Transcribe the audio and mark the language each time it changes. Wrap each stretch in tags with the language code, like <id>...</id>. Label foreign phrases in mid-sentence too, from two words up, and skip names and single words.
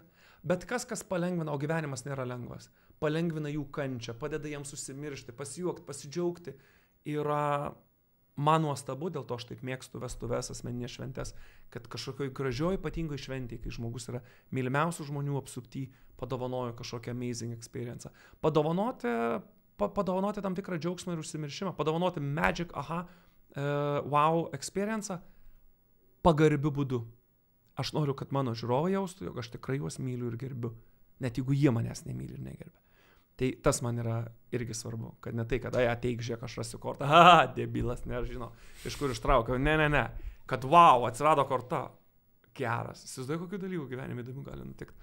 <lt>Bet kas palengvina, o gyvenimas nėra lengvas, palengvina jų kančią, padeda jiems užsimiršti, pasijuokti, pasidžiaugti. Yra man nuostabu, dėl to aš taip mėgstu vestuves, asmeninės šventės, kad kažkokioj gražioj ypatingoj šventėj, kai žmogus yra mylimiausių žmonių apsupty, padovanojo kažkokią</lt> <en>amazing experience.</en> <lt>Padovanoti tam tikrą džiaugsmą ir užsimiršimą, padovanoti</lt> <en>magic, wow experience</en> <lt>pagarbiu būdu. Aš noriu, kad mano žiūrovai jaustų, jog aš tikrai juos myliu ir gerbiu, net jeigu jie manęs nemyli ir negerbia. Tai tas man yra irgi svarbu, kad ne tai, kad ateik, žiūrėk, aš rasiu kortą, debilas, nežinau, iš kur ištraukiau, ne, kad wow, atsirado korta, geras, įsivaizduoju, kokių dalykų gyvenime įdomių gali nutikti.</lt>